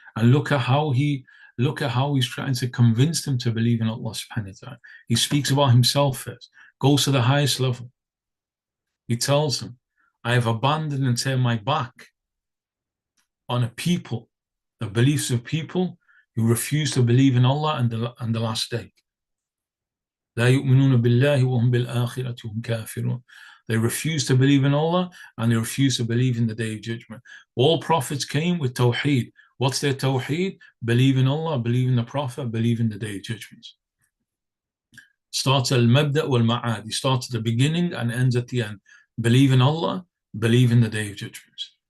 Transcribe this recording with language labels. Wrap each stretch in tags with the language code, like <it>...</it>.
<en>And look at how he's trying to convince them to believe in Allah subhanahu wa ta'ala. He speaks about himself first, goes to the highest level. He tells them, I have abandoned and turned my back on a people, the beliefs of people who refuse to believe in Allah and the last day.</en> <ar>لا يؤمنون بالله وهم بالآخرة هم كافرون.</ar> <en>They refuse to believe in Allah and they refuse to believe in the Day of Judgment. All prophets came with Tawheed. What's their Tawheed? Believe in Allah, believe in the Prophet, believe in the Day of Judgment. Starts al-Mabda wal-Ma'ad. He starts at the beginning and ends at the end. Believe in Allah, believe in the Day of Judgment.</en>